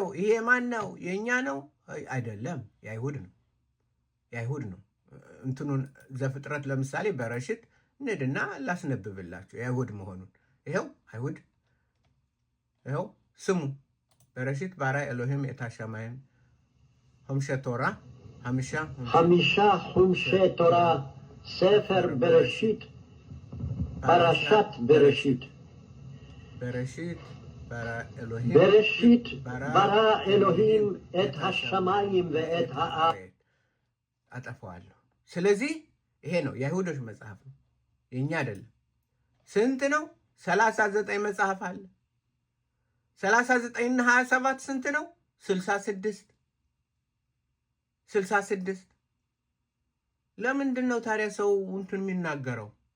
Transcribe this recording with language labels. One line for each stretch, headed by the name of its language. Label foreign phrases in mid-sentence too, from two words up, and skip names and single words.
Amharic: ይሄ ማን ነው? የኛ ነው አይደለም፣ የአይሁድ ነው። የአይሁድ ነው። እንትኑን ዘፍጥረት ለምሳሌ በረሽት እንሂድና ላስነብብላችሁ የአይሁድ መሆኑን። ይኸው አይሁድ፣ ይኸው ስሙ
Hebrew: בראשית ברא אלוהים את השמיים חומשי תורה
Amharic: 5
Hebrew: חומשי תורה ספר בראשית פרשת בראשית בראשית בראשית ברא אלוהים את השמיים ואת הארץ
Amharic: አጠፋዋለሁ። ስለዚህ ይሄ ነው የአይሁዶች መጽሐፍ ነው፣ የኛ አይደለም። ስንት ነው? 39 መጽሐፍ አለ። 39 እና 27 ስንት ነው? 66 ለምንድን ነው ታዲያ ሰው እንትን የሚናገረው?